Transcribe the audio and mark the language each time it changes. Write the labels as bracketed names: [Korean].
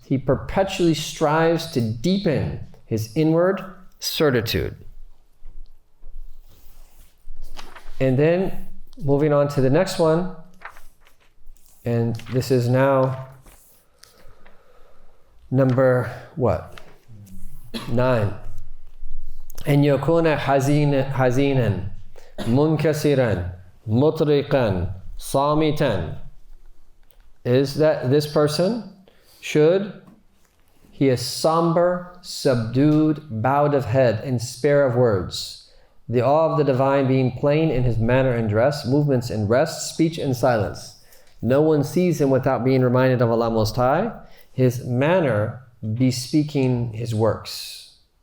[English] He perpetually strives to deepen his inward certitude. And then moving on to the next one, and this is now number what? 9. [Arabic] أن يكون حزينا منكسرا مطرقا صامتا, [English] is that this person He is somber, subdued, bowed of head, and spare of words. The awe of the divine being plain in his manner and dress, movements and rest, speech and silence. No one sees him without being reminded of Allah Most High. His manner bespeaking his works.